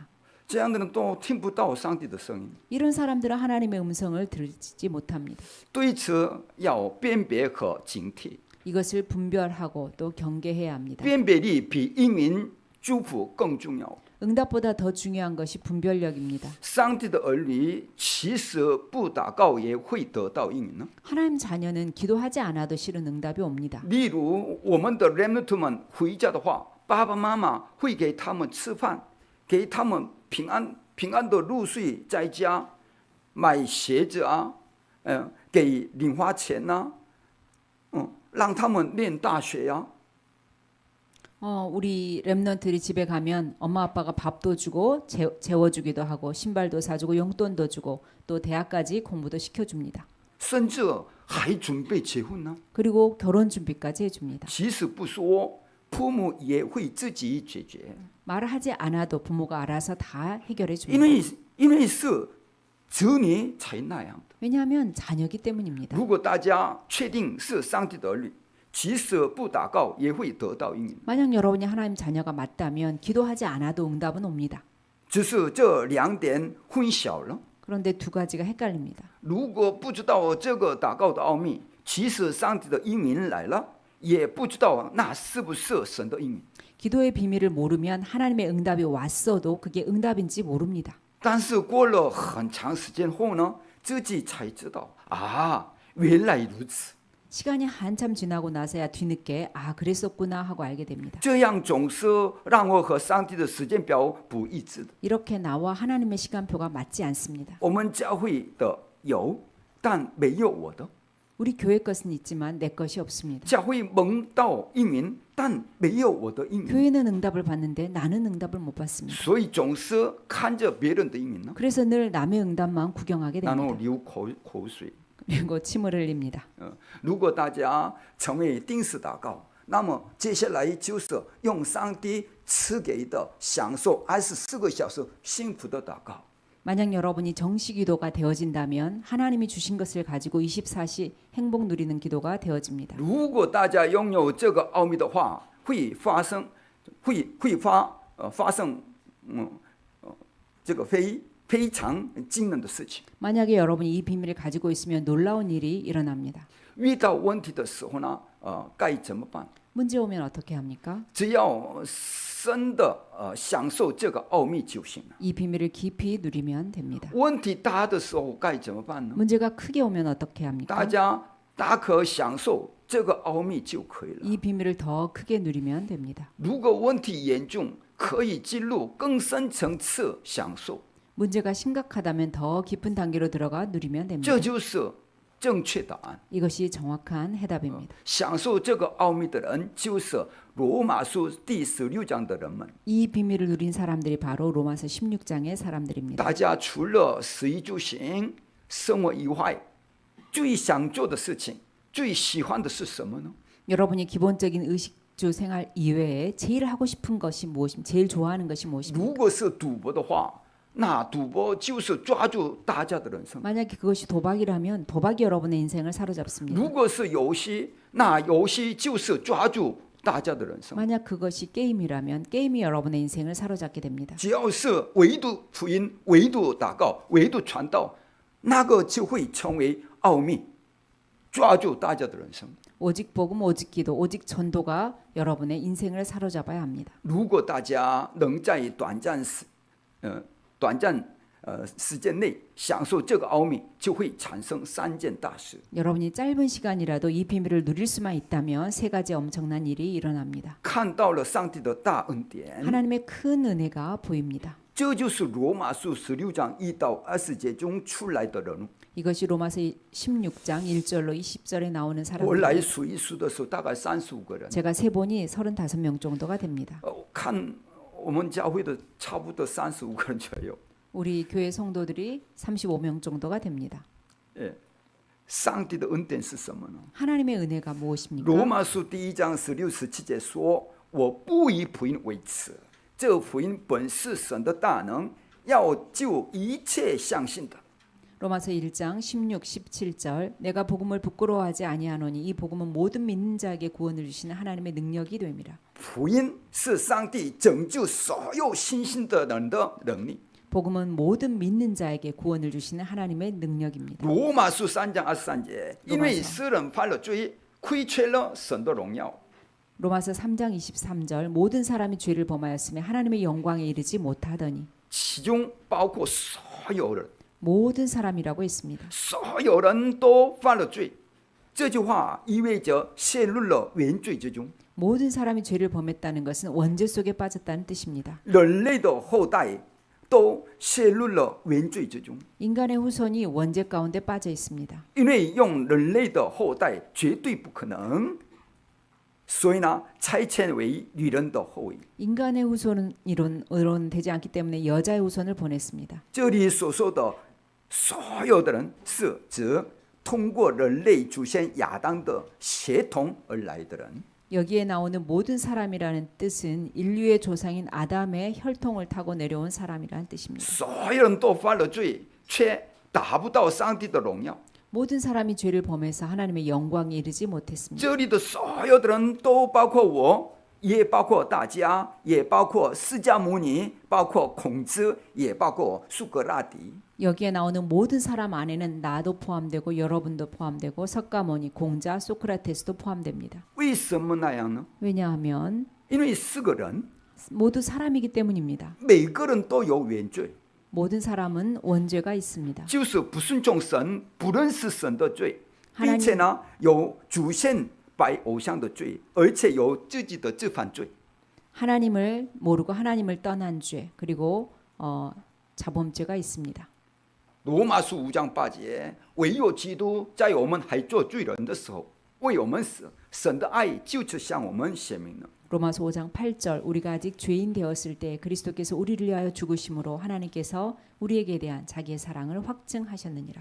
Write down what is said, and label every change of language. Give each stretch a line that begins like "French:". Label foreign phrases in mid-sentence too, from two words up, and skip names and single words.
Chinese: 这样的人都听不到上帝的声音，
Korean: 이런 사람들은 하나님의 음성을 들지 못합니다.
Chinese: 对此要辨别和警惕。
Korean: 이것을 분별하고 또 경계해야 합니다.
Chinese: 辨别力比英明祝福更重要。
Korean: 응답보다 더 중요한 것이 분별력입니다.
Chinese: 上帝的儿女其实不祷告也会得到应允呢。
Korean: 하나님 자녀는 기도하지 않아도 실은 응답이 옵니다.
Chinese: 例如，我们的 remnant 们回家的话，爸爸妈妈会给他们吃饭，给他们平安的入睡在家，买鞋子啊，给零花钱呐、让他们念大学呀、
Korean: 우리 렘넌트들이 집에 가면 엄마 아빠가 밥도 주고 재워주기도 하고 신발도 사주고 용돈도 주고 또 대학까지 공부도 시켜줍니다.
Chinese: 甚至还准备结婚呢。
Korean: 그리고 결혼 준비까지 해줍니다.
Chinese: 即使不说，父母也会自己解决，
Korean: 말을 하지 않아도 부모가 알아서 다 해결해
Chinese: 因
Korean: 줍니다.
Chinese: 为是子女才那样的。
Korean: 왜냐하면 자녀기 때문입니다.
Chinese: 如果大家确定是上帝的儿女，即使不祷告也会得到应允。
Korean: 만약 여러분이 하나님 자녀가 맞다면 기도하지 않아도 응답은 옵니다.
Chinese: 只是这两点混淆了。
Korean: 그런데 두 가지가 헷갈립니다.
Chinese: 如果不知道这个祷告的奥秘，即使上帝的应允来了，也不知道那是不是神的应允。
Korean: 기도의 비밀을 모르면 하나님의 응답이 왔어도 그게 응답인지 모릅니다.
Chinese: 但是过了很长时间后呢，自己才知道啊，原来如此。
Korean: 시간이 한참 지나고 나서야 뒤늦게 아 그랬었구나 하고 알게 됩니다.
Chinese: 这样总是让我和上帝的时间表不一致的。
Korean: 이렇게 나와 하나님의 시간표가 맞지 않습니다.
Chinese: 我们教会的有，但没有我的；
Korean: 우리 교회 것은 있지만 내 것이 없습니다.
Chinese: 教会蒙到应允，但没有我的应允。
Korean: 교회는 응답을 받는데 나는 응답을 못 받습니다.
Chinese: 所以总是看着别人的应允呢，
Korean: 그래서 늘 남의 응답만 구경하게
Chinese: 然后
Korean: 됩니다.
Chinese: 流口水。
Korean: 그리고 침을 흘립니다.
Chinese: 如果大家成为定时祷告，那么接下来就是用上帝赐给的享受24个小时幸福的祷告。
Korean: 만약 여러분이 정시 기도가 되어진다면 하나님이 주신 것을 가지고 24시 행복 누리는 기도가 되어집니다.
Chinese: 如果大家拥有这个奥秘的话，会发生这个非常惊人的事情。
Korean: 만약에 여러분이 이 비밀을 가지고 있으면 놀라운 일이 일어납니다.
Chinese: 遇到问题的时候呢，该怎么办？
Korean: 문제 오면 어떻게 합니까?
Chinese: 只要真的享受这个奥秘就行了。
Korean: 이 비밀을 깊이 누리면 됩니다.
Chinese: 问题大的时候该怎么办呢？
Korean: 문제가 크게 오면 어떻게 합니까?
Chinese: 大家大可享受这个奥秘就可以了。
Korean: 이 비밀을 더 크게 누리면 됩니다.
Chinese: 如果问题严重，可以进入更深层次享受，
Korean: 문제가 심각하다면 더 깊은 단계로 들어가 누리면 됩니다.
Chinese: 这就是正确答案。
Korean: 이것이 정확한 해답입니다.
Chinese: 享受这个奥秘的人，就是罗马书第16章的人们。
Korean: 이 비밀을 누린 사람들이 바로 로마서 16장의 사람들입니다.
Chinese: 大家除了食衣住行、生活以外，最想做的事情、最喜欢的是什么呢？
Korean: 여러분이 기본적인 의식주 생활 이외에 제일 하고 싶은 것이 무엇입니까? 제일 좋아하는 것이
Chinese: 如
Korean: 무엇입니까?
Chinese: 果是赌博的话，那赌博就是抓住大家的人生；
Korean: 만약에 그것이 도박이라면 도박이 여러분의 인생을 사로잡습니다.
Chinese: 如果是游戏，那游戏就是抓住大家的人生。
Korean: 만약 그것이 게임이라면 게임이 여러분의 인생을 사로잡게 됩니다.
Chinese: 只要是唯独福音、唯独祷告、唯独传道，那个就会成为奥秘，抓住大家的人生。
Korean: 오직 복음, 오직 기도, 오직 전도가 여러분의 인생을 사로잡아야 합니다.
Chinese: 如果大家能在短暂时间内享受这个奥秘，就会产生3件大事。
Korean: 여러분이 짧은 시간이라도 이 비밀을 누릴 수만 있다면 세 가지 엄청난 일이 일어납니다.
Chinese: 看到了上帝的大恩典，
Korean: 하나님의 큰 은혜가 보입니다.
Chinese: 这就是罗马书16章1到20节中出来的人物。
Korean: 이것이 로마서 16장 1절로 20절에 나오는
Chinese: 我
Korean: 사람들.
Chinese: 来数一数的时候，大概35个人。
Korean: 제가 세보니 35명 정도가 됩니다.
Chinese: 看我们教会的差不多35个人左右。
Korean: 우리 교회 성도들이 35명 정도가 됩니다.
Chinese: 上帝的恩典是什么呢？
Korean: 하나님의 은혜가 무엇입니까?
Chinese: 罗马书第1章16、17节说：“我不以福音为耻，这福音本是神的大能，要救一切相信的。”
Korean: 로마서 1장 16, 17절 내가 복음을 부끄러워하지 아니하노니 이 복음은 모든 믿는 자에게 구원을 주시는 하나님의 능력이 됩니다.
Chinese: 福音是上帝拯救所有信心的人的能力。
Korean: 복음은 모든 믿는 자에게 구원을 주시는 하나님의 능력입니다.
Chinese: 罗马书3章23节，因为世人犯了罪，亏缺了神的荣耀。
Korean: 로마서 3장 23절 모든 사람이 죄를 범하였으며 하나님의 영광에 이르지 못하더니
Chinese: 其中包括所有人，
Korean: 모든 사람이라고 했습니다.
Chinese: 所有人都犯了罪。这句话意味着陷入了原罪之中。
Korean: 모든 사람이 죄를 범했다는 것은 원죄 속에 빠졌다는 뜻입니다.
Chinese: 人类的后代都陷入了原罪之中，
Korean: 인간의 후손이 원죄 가운데 빠져 있습니다.
Chinese: 因为用人类的后代绝对不可能，所以呢，差遣为女人的后裔。
Korean: 인간의 후손은 이론 되지 않기 때문에 여자의 후손을 보냈습니다.
Chinese: 这里所说的所有的人是指通过人类祖先亚当的血统而来的人。
Korean: 여기에 나오는 모든 사람이라는 뜻은 인류의 조상인 아담의 혈통을 타고 내려온 사람이라는 뜻입니다.
Chinese: 所有人都犯了罪，却达不到上帝的荣耀。
Korean: 모든 사람이 죄를 범해서 하나님의 영광에 이르지 못했습니다.
Chinese: 这里的所有的人都包括我，也包括大家，也包括释迦牟尼，包括孔子，也包括苏格拉底。
Korean: 여기에 나오는 모든 사람 안에는 나도 포함되고 여러분도 포함되고 석가모니, 공자, 소크라테스도 포함됩니다.
Chinese: 为什么那样呢？
Korean: 왜냐하면
Chinese: 因为是个人，
Korean: 모두 사람이기 때문입니다.
Chinese: 每个人都有原罪，
Korean: 모든 사람은 원죄가 있습니다.
Chinese: 就是不顺从神、不认识神的罪，
Korean: 하나님
Chinese: 并且呢有祖先拜偶像的罪，而且有自己的自犯罪。
Korean: 하나님을 모르고 하나님을 떠난 죄 그리고 자범죄가 있습니다.
Chinese: 罗马书5章8节，唯有基督在我们还做罪人的时候为我们死，神的爱就是向我们显明了。
Korean: 로마서 5장 8절 우리가 아직 죄인 되었을 때 그리스도께서 우리를 위하여 죽으심으로 하나님께서 우리에게 대한 자기의 사랑을 확증하셨느니라.